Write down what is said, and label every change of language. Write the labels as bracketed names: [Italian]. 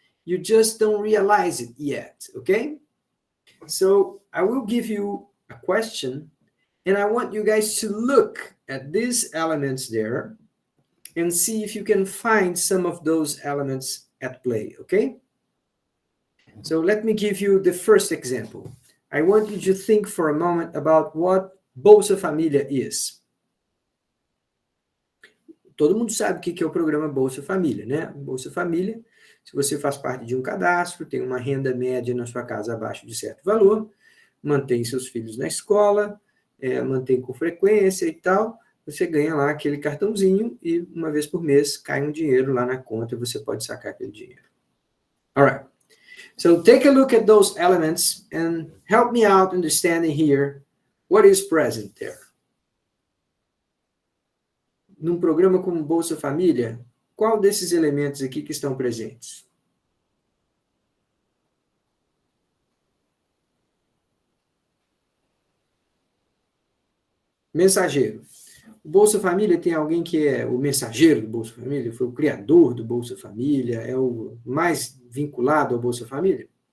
[English] You just don't realize it yet, okay? So I will give you a question, and I want you guys to look at these elements there and see if you can find some of those elements at play, okay? So let me give you the first example. I want you to think for a moment about what Bolsa Família is. [Portuguese] Todo mundo sabe o que é o programa Bolsa Família, né? Bolsa Família, se você faz parte de um cadastro, tem uma renda média na sua casa abaixo de certo valor, mantém seus filhos na escola, mantém com frequência e tal, você ganha lá aquele cartãozinho e uma vez por mês cai um dinheiro lá na conta e você pode sacar aquele dinheiro. [English] All right. So take a look at those elements and help me out understanding here what is present there. [Portuguese] Num programa como Bolsa Família, qual desses elementos aqui que estão presentes? Mensageiro. O Bolsa Família tem alguém que é o mensageiro do Bolsa Família, foi o criador do Bolsa Família, é o mais vinculado ao Bolsa Família?